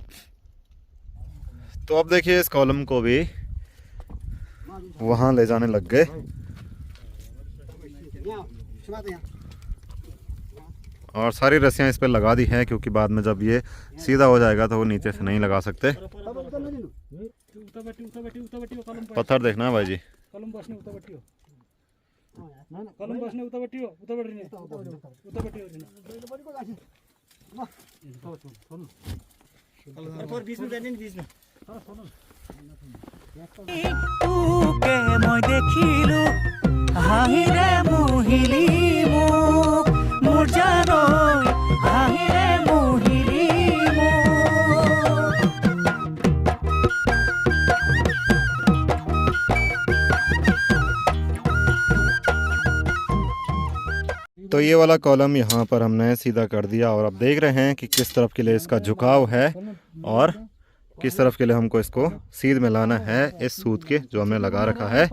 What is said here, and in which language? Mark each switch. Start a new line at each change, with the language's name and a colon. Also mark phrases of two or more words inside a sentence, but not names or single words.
Hindi: तो अब देखिए इस कॉलम को भी वहाँ ले जाने लग गए। और सारी रस्सियाँ इस पे लगा दी हैं, क्योंकि बाद में जब ये सीधा हो जाएगा तो वो नीचे से नहीं लगा सकते। पत्थर देखना है भाई जी।
Assamese: মই দেখিলো হাঁহিৰে মুহিলি মোক মোৰ জানৈ হাঁহিৰে মুহিলি
Hindi: तो ये वाला कॉलम यहाँ पर हमने सीधा कर दिया, और अब देख रहे हैं कि किस तरफ के लिए इसका झुकाव है और किस तरफ के लिए हमको इसको सीध में लाना है इस सूत के जो हमने लगा रखा है।